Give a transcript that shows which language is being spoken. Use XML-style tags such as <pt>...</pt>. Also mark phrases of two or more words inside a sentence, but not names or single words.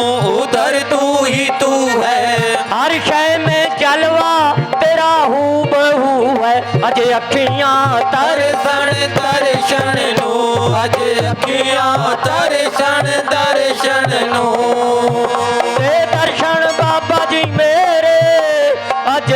<hi>उधर तू ही तू है हर शय में जलवा तेरा हूँ बहू है</hi> <pa>ਅਜੇ ਅੱਖੀਆਂ ਦਰਸ਼ਨ ਦਰਸ਼ਨ ਨੂੰ ਅਜੇ ਅੱਖੀਆਂ ਦਰਸ਼ਨ ਦਰਸ਼ਨ ਨੂੰ ਤੇ ਦਰਸ਼ਨ ਬਾਬਾ ਜੀ ਮੇਰੇ ਅਜੇ</pa>